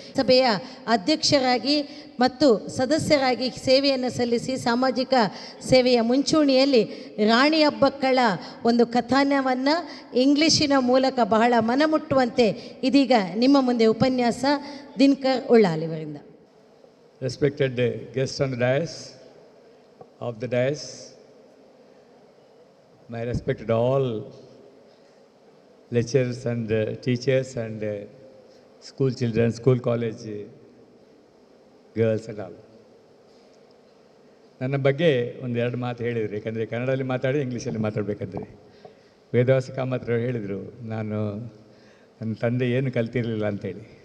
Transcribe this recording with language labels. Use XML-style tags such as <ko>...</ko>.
<kn>ಸಭೆಯ ಅಧ್ಯಕ್ಷರಾಗಿ ಮತ್ತು ಸದಸ್ಯರಾಗಿ ಸೇವೆಯನ್ನು ಸಲ್ಲಿಸಿ ಸಾಮಾಜಿಕ ಸೇವೆಯ ಮುಂಚೂಣಿಯಲ್ಲಿ ರಾಣಿ ಹಬ್ಬಕ್ಕಳ ಒಂದು ಕಥಾನವನ್ನು ಇಂಗ್ಲಿಷಿನ ಮೂಲಕ ಬಹಳ ಮನಮುಟ್ಟುವಂತೆ ಇದೀಗ ನಿಮ್ಮ ಮುಂದೆ ಉಪನ್ಯಾಸ ದಿನಕರ್ ಉಳ್ಳಾಲ್ ಇವರಿಂದ.</kn> <en>Respected guests on the dais, of the dais, my respected all lecturers and teachers and school children, school college girls and all.</en> <kn>ನನ್ನ ಬಗ್ಗೆ ಒಂದೆರಡು ಮಾತು ಹೇಳಿದರು. ಯಾಕಂದರೆ ಕನ್ನಡದಲ್ಲಿ ಮಾತಾಡಿ ಇಂಗ್ಲೀಷಲ್ಲಿ ಮಾತಾಡಬೇಕಂದ್ರೆ ವೇದವ್ಯಾಸ ಕಾಮತ್ರರು ಹೇಳಿದರು, ನನ್ನ ತಂದೆ ಏನು ಕಲ್ತಿರಲಿಲ್ಲ ಅಂಥೇಳಿ.</kn>